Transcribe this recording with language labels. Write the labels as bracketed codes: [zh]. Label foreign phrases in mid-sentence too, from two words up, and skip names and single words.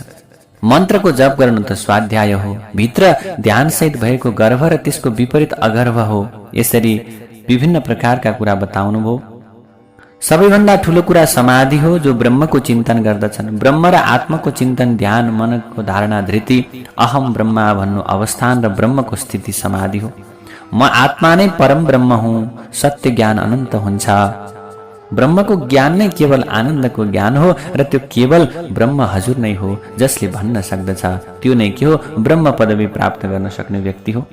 [ne] मन्त्रको जप गर्नु त स्वाध्याय हो। भित्र ध्यानसहित भएको गर्भ र त्यसको विपरीत अगर्भ हो। यसरी विभिन्न प्रकारका कुरा बताउनु भयो। सबैभन्दा ठुलो कुरा समाधि हो, जो ब्रह्मको चिन्तन गर्दछन्। ब्रह्म र आत्माको चिन्तन, ध्यान, मननको धारणा, धृति, [sa] अहम ब्रह्मा [ne] भन्नु अवस्थान र ब्रह्मको स्थिति समाधि हो। म आत्मा नै परम ब्रह्म हुँ, सत्य ज्ञान अनन्त हुन्छ। ब्रह्मको ज्ञान नै केवल आनन्दको ज्ञान हो र त्यो केवल ब्रह्म हजुर नै हो, जसले भन्न सक्दछ त्यो नै के हो, ब्रह्म पदवी प्राप्त गर्न सक्ने व्यक्ति हो।